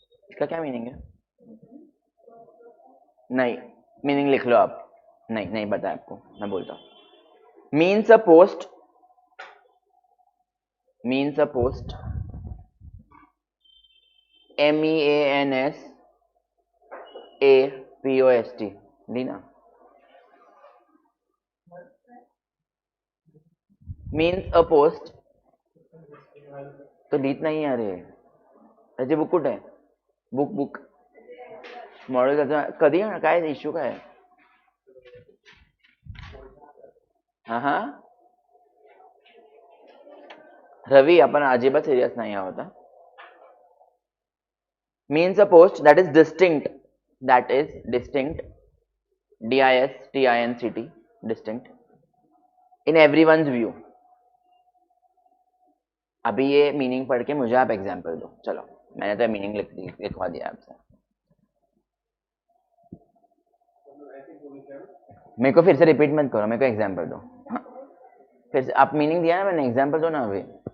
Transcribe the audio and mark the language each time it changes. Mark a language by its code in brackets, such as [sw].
[hi] इसका क्या मीनिंग है, नहीं मीनिंग लिख लो आप, नहीं नहीं पता है आपको, मैं बोलता हूँ. [en] means a post, means a post, MEANS APOST, [hi] ली ना. [en] means a post [mr] तो लिहित नाही. अरे त्याची बुक कुठे आहे, बुक बुक मॉडेल त्याचा कधी आहे, काय इश्यू काय आहे. हा हा रवी, आपण अजिबात सिरियस नाही आहोत. [en] Means a post that is distinct, that is distinct, DISTINCT, distinct in everyone's view. [hi] अभी ये मीनिंग पढ़ के मुझे आप एग्जाम्पल दो. चलो मैंने तो मीनिंग लिखवा दिया आपसे, मेरे को फिर से रिपीट मत करो, मेरे को एग्जाम्पल दो. हाँ फिर से आप मीनिंग दिया ना मैंने, एग्जाम्पल दो ना अभी.